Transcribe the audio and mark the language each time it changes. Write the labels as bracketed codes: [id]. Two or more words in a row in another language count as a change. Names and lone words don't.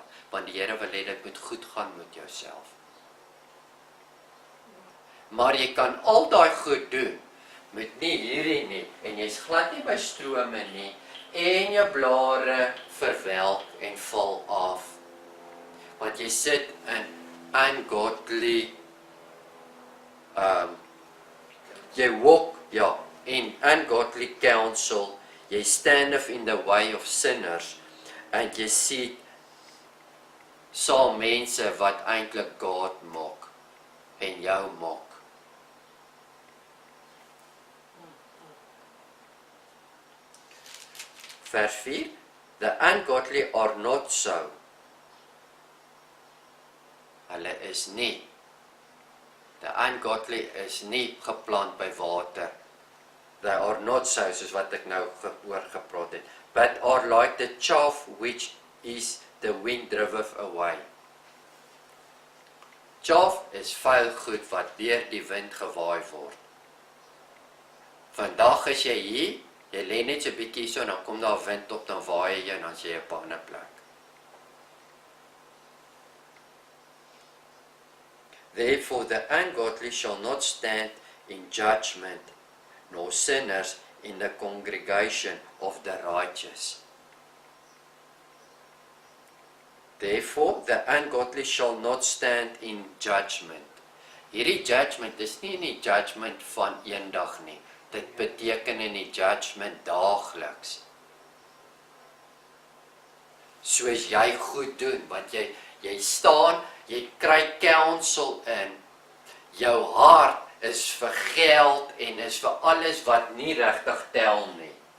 [af] Want die Here wil hê dit moet goed gaan met jouself. Maar jy kan al daai goed doen met nie hierdie nie, en jy's glad nie by strome nie, en jou blare verwelk en val af. Want jy sit [en] in ungodly, jy walk, in ungodly counsel, jy standeth in the way of sinners, [af] en jy sien saam mense wat eintlik God maak, en jou maak. Vers 4, [en] the ungodly are not so. [af] Hulle is nie. [en] The ungodly [af] is nie geplant by water. [en] They are not so, [af] soos wat ek nou oor gepraat het. [en] But are like the chaff which is the wind driveth away. [af] Chaff is vuil goed wat deur die wind gewaai word. Vandag is jy hier, jy lê net so 'n bietjie so, en dan kom daar wind op, dan waai jy, en dan is jy op 'n ander plek. [en] Therefore the ungodly shall not stand in judgment, nor sinners in the congregation of the righteous. Therefore the ungodly shall not stand in judgment. [af] Hierdie judgment is nie in die judgment van eendag nie. Dit beteken in die judgment daagliks. Soos jy goed doen, want jy staan, jy kry counsel in, jou hart is vir geld en is vir alles wat nie regtig tel nie.